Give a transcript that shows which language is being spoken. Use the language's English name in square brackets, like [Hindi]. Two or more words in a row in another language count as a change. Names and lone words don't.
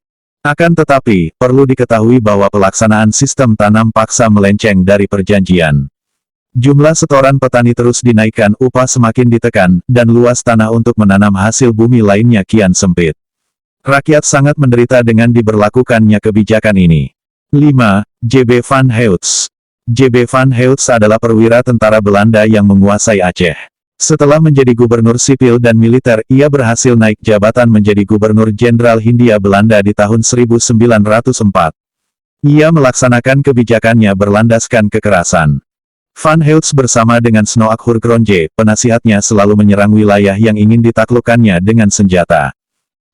[Indonesian] Akan tetapi, perlu diketahui bahwa pelaksanaan sistem tanam paksa melenceng dari perjanjian. Jumlah setoran petani terus dinaikkan, upah semakin ditekan, dan luas tanah untuk menanam hasil bumi lainnya kian sempit. Rakyat sangat menderita dengan diberlakukannya kebijakan ini. 5. J.B. van Heutz. J.B. van Heutz adalah perwira tentara Belanda yang menguasai Aceh. Setelah menjadi gubernur sipil dan militer, ia berhasil naik jabatan menjadi Gubernur Jenderal Hindia Belanda di tahun 1904. Ia melaksanakan kebijakannya berlandaskan kekerasan. Van Heutz bersama dengan Snoek Hurgronje, penasihatnya, selalu menyerang wilayah yang ingin ditaklukkannya dengan senjata.